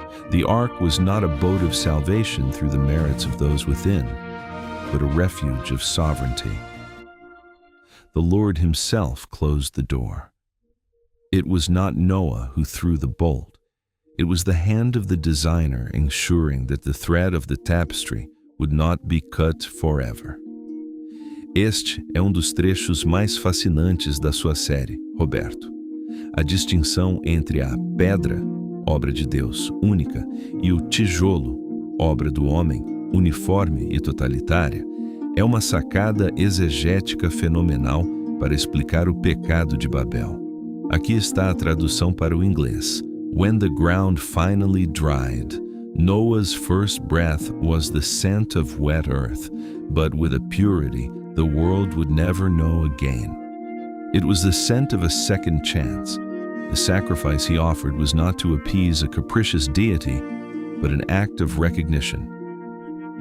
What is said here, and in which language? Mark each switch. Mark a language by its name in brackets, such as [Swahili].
[English] The ark was not a boat of salvation through the merits of those within, but a refuge of sovereignty. The Lord himself closed the door. It was not Noah who threw the bolt. It was the hand of the designer ensuring that the thread of the tapestry would not be cut forever. [Portuguese] Este é dos trechos mais fascinantes da sua série, Roberto. A distinção entre a pedra, obra de Deus, única, e o tijolo, obra do homem, uniforme e totalitária, é uma sacada exegética fenomenal para explicar o pecado de Babel. Aqui está a tradução para o inglês. [English] When the ground finally dried, Noah's first breath was the scent of wet earth, but with a purity the world would never know again. It was the scent of a second chance. The sacrifice he offered was not to appease a capricious deity, but an act of recognition.